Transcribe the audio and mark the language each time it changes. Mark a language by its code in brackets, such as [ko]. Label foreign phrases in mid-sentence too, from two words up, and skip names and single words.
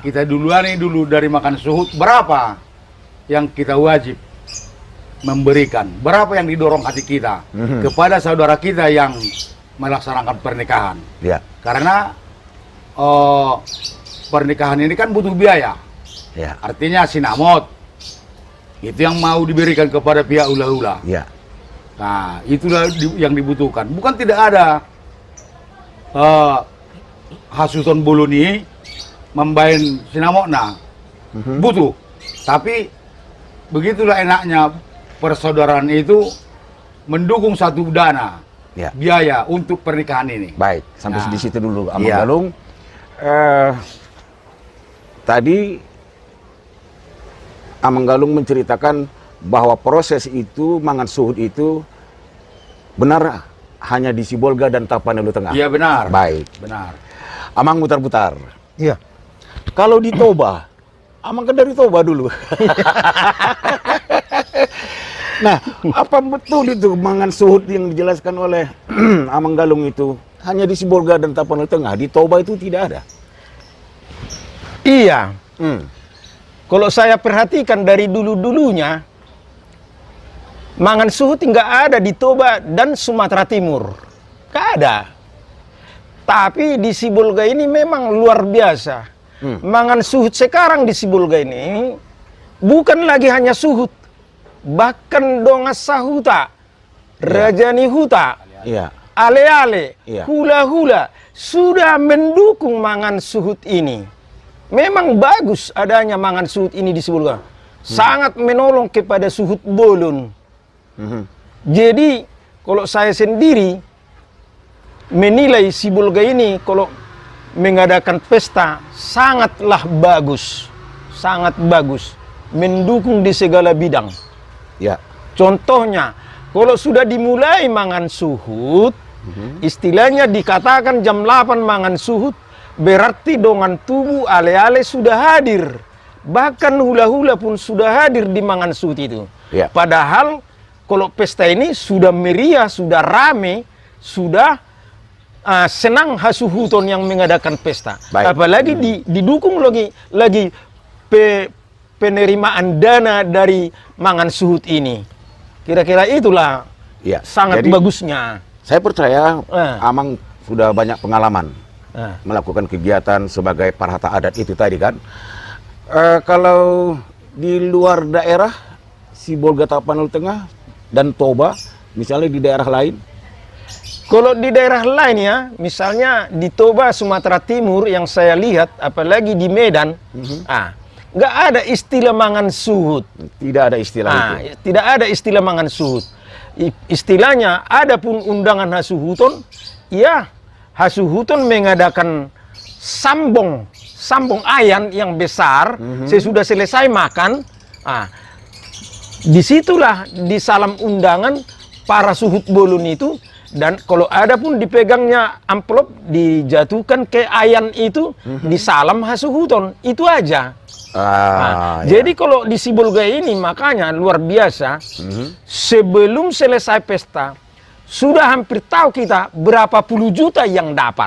[id] kita duluan nih dulu dari makan suhut berapa yang kita wajib memberikan, berapa yang didorong hati kita kepada saudara kita yang melaksanakan pernikahan. Ya. Karena pernikahan ini kan butuh biaya. Ya. Artinya sinamot itu yang mau diberikan kepada pihak hula-hula. Ya. Nah, itulah yang dibutuhkan. Bukan tidak ada [bbc] hasuton buluni membain sinamotna. [id] Butuh. Tapi begitulah enaknya persaudaraan itu mendukung satu dana, Ya. biaya untuk pernikahan ini. Baik, sampai Nah, di situ dulu Amang iya. Galung. Tadi Amang Galung menceritakan bahwa proses itu mangan suhut itu benar hanya di Sibolga dan Tapanuli Tengah. Iya benar. Baik. Benar. Amang mutar-putar. Iya. Kalau di Toba, Amang kan dari Toba dulu. Nah, apa betul itu mangan suhut yang dijelaskan oleh Amang Galung itu hanya di Sibolga dan Tapanuli Tengah? Di Toba itu tidak ada. Iya. Hmm. Kalau saya perhatikan dari dulu-dulunya, mangan suhut nggak ada di Toba dan Sumatera Timur. Nggak ada. Tapi di Sibolga ini memang luar biasa. Mangan suhut sekarang di Sibolga ini bukan lagi hanya suhut. [bbc] Bahkan donga sahuta, rajani huta, [id] Iya. ale-ale, Iya. hula-hula sudah mendukung mangan suhut ini. Memang bagus adanya mangan suhut ini di Sibolga. Sangat menolong kepada [bbc] suhut bolon. [id] Jadi kalau saya sendiri menilai Sibolga ini kalau mengadakan pesta sangatlah bagus. Sangat bagus. Mendukung di segala bidang. Ya. Contohnya, kalau sudah dimulai mangan suhut, istilahnya dikatakan jam 8 mangan suhut, berarti [bbc] dongan tubuh ale-ale [id] sudah hadir. Bahkan hula-hula pun sudah hadir di mangan suhut itu. Ya. Padahal kalau pesta ini sudah meriah, sudah rame, sudah senang hasuhuton yang mengadakan pesta. Baik. Apalagi didukung lagi penerimaan dana dari mangan suhut ini. Kira-kira itulah Ya. sangat Jadi, bagusnya. saya percaya Ah. Amang sudah banyak pengalaman Ah. melakukan kegiatan sebagai parhata adat itu tadi kan. Kalau di luar daerah Sibolga Tapanuli Tengah dan Toba, misalnya di daerah lain, Kalau di daerah lain ya, misalnya di Toba, Sumatera Timur yang saya lihat, apalagi di Medan, nggak ada istilah mangan suhut. tidak ada istilah itu. Tidak ada istilah mangan suhut. Istilahnya, ada pun undangan hasuhuton, ya hasuhuton mengadakan sambong ayan yang besar, sesudah selesai makan, disitulah di salam undangan para [bbc] suhut bolon [id] itu. Dan kalau ada pun dipegangnya amplop, dijatuhkan ke ayan itu, disalam hasuhuton, itu aja. Ya. Jadi kalau di Sibolga ini makanya luar biasa, sebelum selesai pesta, sudah hampir tahu kita berapa puluh juta yang dapat.